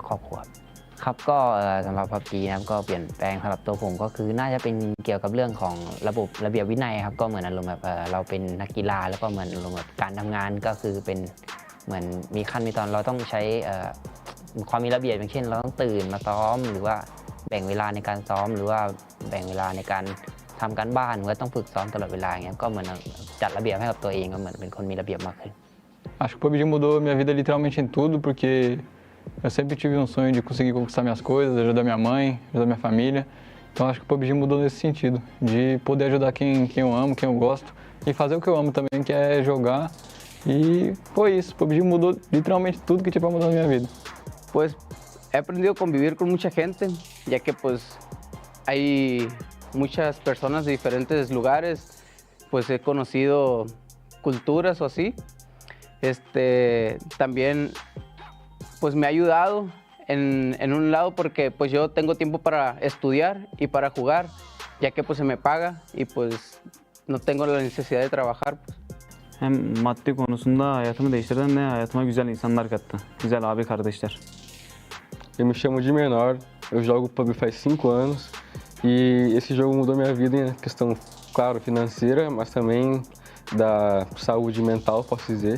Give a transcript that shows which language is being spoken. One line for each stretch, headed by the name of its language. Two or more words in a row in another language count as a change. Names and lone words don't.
Thai: ครอบครัวครับก็สำหรับ PUBG นะครับก็เปลี่ยนแปลงสำหรับตัวผมก็คือน่าจะเป็นเกี่ยวกับเรื่องของระเบียบวินัยครับก็เหมือนอารมณ์แบบเราเป็นนักกีฬาแล้วก็เหมือนอารมณ์แบบการทำงานก็คือเป็นเหมือนมีขั้นมีตอนเราต้องใช้ความมีระเบียบอย่างเช่นเราต้องตื่นมาซ้อมหรือว่าแบ่งเวลาในการซ้อมหรือว่าแบ่งเวลาในการทำการบ้านหรือว่าต้องฝึกซ้อมตลอดเวลาอย่างเงี้ยก็เหมือนจัดระเบียบให้กับตัวเองก็เหมือนเป็นคนมีระเบียบมากขึ้น
Portuguese: Acho que o PUBG mudou minha vida literalmente em tudo, porque eu sempre tive um sonho de conseguir conquistar minhas coisas, ajudar minha mãe, ajudar minha família. Então acho que o PUBG mudou nesse sentido, de poder ajudar quem eu amo, quem eu gosto, e fazer o que eu amo também, que é jogar. E foi isso, o PUBG mudou literalmente tudo que tinha para mudar na minha vida.
Spanish: Pues he aprendido a convivir con mucha gente, ya que pues hay muchas personas de diferentes lugares, pues he conocido culturas o así. También pues me ha ayudado en un lado porque pues yo tengo tiempo para estudiar y para jugar, ya que pues se me paga y pues no tengo la necesidad de trabajar. Pues.
Turkish: Hem maddi konusunda hayatımı değiştirdi hem de hayatıma güzel insanlar kattı. Güzel abi kardeşler.
Portuguese: Eu me chamo de Menor, eu jogo PUBG faz 5 anos e esse jogo mudou minha vida em questão, claro, financeira, mas também da saúde mental, posso dizer.